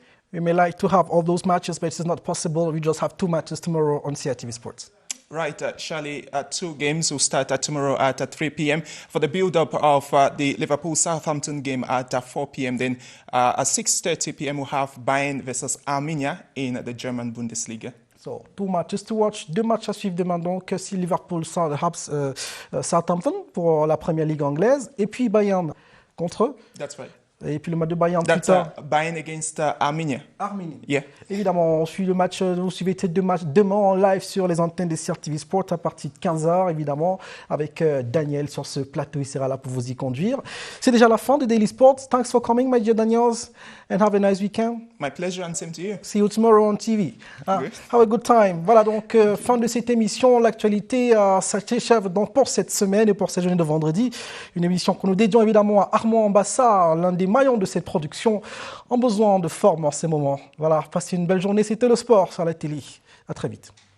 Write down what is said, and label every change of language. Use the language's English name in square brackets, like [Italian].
[English] We may like to have all those matches, but it's not possible. We just have 2 matches tomorrow on CRTV Sports. Right, Charlie, 2 games will start tomorrow at 3 p.m. for the build-up of the Liverpool-Southampton game at 4 p.m. Then at 6:30 p.m. we'll have Bayern versus Arminia in the German Bundesliga. So, 2 matchs to watch, [French] 2 matchs à suivre demain donc, si Liverpool Southampton pour la Première Ligue anglaise, et puis Bayern contre eux. [English] That's right. [French] Et puis le match de Bayern [English] That's [French] plus tard. [English] Bayern against Arminia. Arminia. Yeah. [French] Évidemment, on suit le match, vous suivez ces 2 matchs demain en live sur les antennes de CRTV Sport à partir de 15h, évidemment, avec Daniel sur ce plateau. Il sera là pour vous y conduire. C'est déjà la fin de Daily Sports. [English] Thanks for coming, my dear Daniels, and have a nice weekend. My pleasure, and same to you. See you tomorrow on TV. Have a good time. [French] Voilà donc fin de cette émission. L'actualité s'achève donc pour cette semaine et pour cette journée de vendredi. Une émission que nous dédions évidemment à Armand Ambassa, l'un des maillons de cette production, en besoin de forme en ces moments. Voilà, passez une belle journée. C'était le sport sur la télé. À très vite.